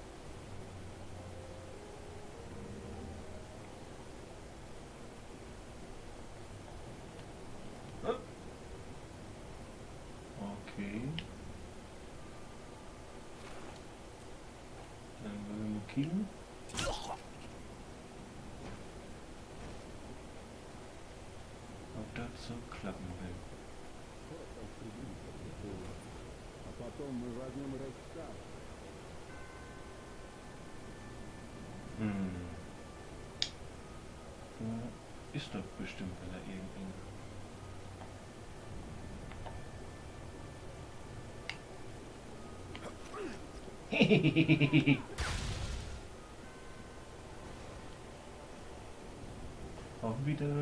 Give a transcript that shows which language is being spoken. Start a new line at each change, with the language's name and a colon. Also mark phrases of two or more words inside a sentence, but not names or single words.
German: Okay. Dann wollen wir killen. Ob das so klappen will.
Russian: А потом мы возьмем Рейхстаг.
German: Da ist doch bestimmt wieder irgendwie. Auch wieder.